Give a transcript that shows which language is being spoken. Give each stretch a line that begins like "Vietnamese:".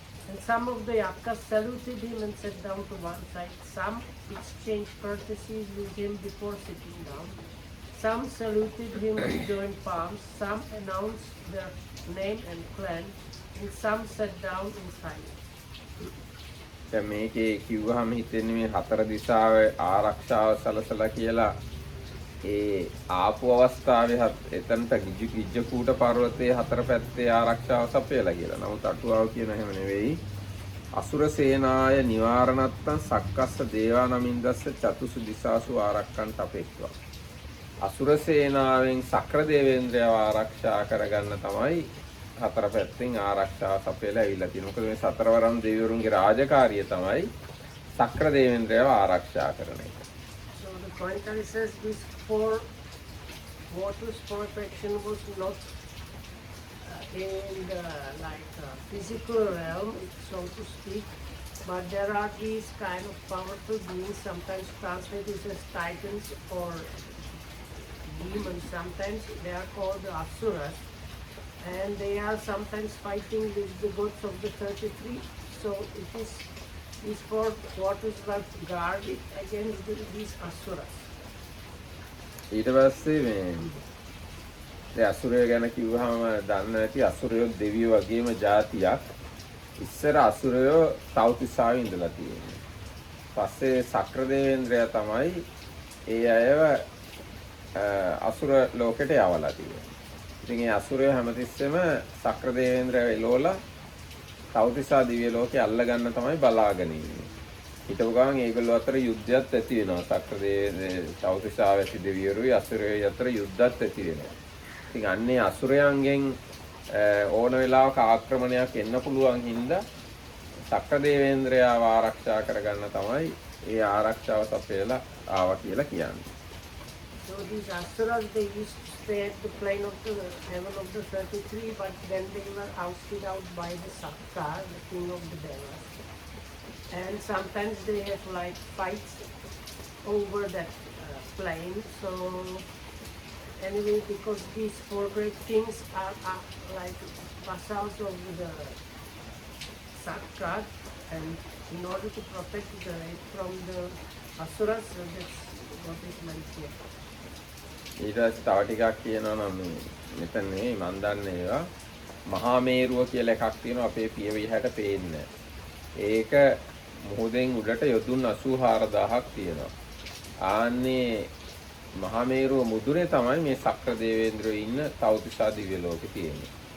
English: And some of the yaksas saluted him and sat down to one side. Some exchanged courtesies with him before sitting down. Some saluted him with joined palms. Some announced their name and clan. And some sat down in silence.
Sinhala: දැන් මේකේ කිව්වහම හිතෙන්නේ මේ හතර දිශාවේ ආරක්ෂාව සලසලා කියලා. ඒ ආපු අවස්ථාවේ එතනට ගිජ්ජකූට පර්වතයේ හතර පැත්තේ ආරක්ෂාව සපයලා කියලා. නමුත් අටුවාව කියන හැම නෙවෙයි.
Pali: අසුර සේනාය නිවාරණත්තං සක්කස්ස දේවා නමින් දස්ස චතුසු දිසාසු ආරක්කන්ට අපේක්ෂා.
Sinhala: අසුර සේනාවෙන් සක්‍ර දේවේන්ද්‍රයව ආරක්ෂා කරගන්න තමයි හතර පැත්තෙන් ආරක්ෂාව සපයලා ඇවිල්ලා තියෙන්නේ. මොකද මේ සතරවරම් දෙවිවරුන්ගේ රාජකාරිය තමයි සක්‍ර දේවේන්ද්‍රයව ආරක්ෂා කරන එක.
English: So the commentary says these four waters protection was not in the physical realm, so to speak, but there are these kind of powerful beings, sometimes translated as titans or demons. Sometimes they are called the asuras, and they are sometimes fighting with the gods of the 33. So it is these four waters were guarded against these asuras.
Sinhala: ඊට පස්සේ මේ දැන් අසුරය ගැන කිව්වහම දන්න නැති අසුරයෝ දෙවියෝ වගේම જાතියක්. ඉස්සර අසුරයෝ තව්තිසාවේ ඉඳලා තියෙනවා. පස්සේ සක්‍ර දේවේන්ද්‍රයා තමයි ඒ අයව අසුර ලෝකෙට යවලා තියෙන්නේ. ඉතින් ඒ අසුරයෝ හැමතිස්සෙම සක්‍ර දේවේන්ද්‍රයව එලෝලා තව්තිසා දිව්‍ය ලෝකේ අල්ල ගන්න තමයි බලාගෙන ඉන්නේ. හිටපු ගමන් ඒගොල්ලෝ අතර යුද්ධයක් ඇති වෙනවා. සක්‍ර තව්තිසා වැසි දෙවිවරුයි අසුරයෝ අතර යුද්ධයක් ඇති වෙනවා. ඉතින් අන්නේ අසුරයන්ගෙන් ඕන වෙලාවක ආක්‍රමණයක් එන්න පුළුවන් හින්දා සක්‍ර දේවේන්ද්‍රයාව ආරක්ෂා කරගන්න තමයි ඒ ආරක්ෂාව සපයලා ආවා කියලා කියන්නේ.
English: So these asuras, they used to stay at the plane of the heaven of the 33, but then they were ousted out by the Sakka, the king of the Devas. And sometimes they have like fights over that plane. So anyway, because these four great kings are like vassals of the Sakka, and in order to protect it from the asuras, that's what is meant here.
Sinhala: ඊට පස්සේ තව ටිකක් කියනවා නම් මෙතන නෙවෙයි මන් දන්නේ ඒවා මහා මේරුව කියලා එකක් තියෙනවා අපේ පියවිහට පේන්නේ. ඒක මුහුදෙන් උඩට යොදුන් 84000ක් තියෙනවා. ආන්නේ මහා මේරුව මුදුනේ තමයි මේ සක්‍ර දේවේන්ද්‍රයෝ ඉන්න තවතිසා දිව්‍ය ලෝකෙ තියෙන්නේ.